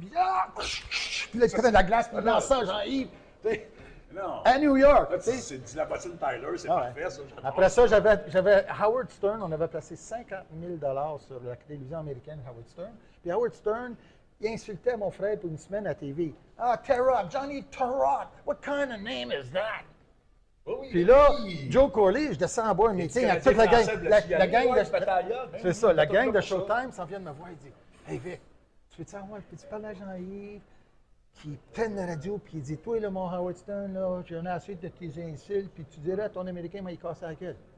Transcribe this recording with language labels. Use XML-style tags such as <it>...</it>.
<fr>Puis puis là, il fait de la glace, puis il lance ça à Jean-Yves. Tu sais, Non. à New York. Là, tu sais. c'est du la bottine Tyler, c'est Ah parfait, ouais. ça. Après ça, j'avais Howard Stern. On avait placé 50 000 sur la télévision américaine Howard Stern. Puis Howard Stern, il insultait mon frère pour une semaine à TV.</fr> <en>Ah, Tarot, Johnny Tarot, what kind of name is that?</en> <fr>Puis là, Joe Corley, je descends en bas un meeting avec toute la gang. La gang de. C'est ça, la gang de Showtime s'en vient de me voir et dit Hey Vic, tu veux-tu savoir, peux-tu parler à Jean-Yves qui prenne la radio, puis il dit Toi, là, mon Howard Stern, là, j'en ai assez de tes insultes, puis tu dirais à ton Américain, m'a cassé la gueule.</fr>